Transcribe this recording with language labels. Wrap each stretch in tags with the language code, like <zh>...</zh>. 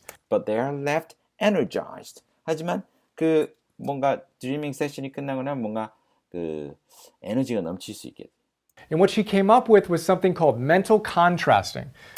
<en>But they're left energized.</en> <ko>하지만 그 뭔가 드리밍 세션이 끝나고 나면 뭔가 그 에너지가 넘칠 수 있게.</ko> <en>And what she came up with was something called mental contrasting.</en>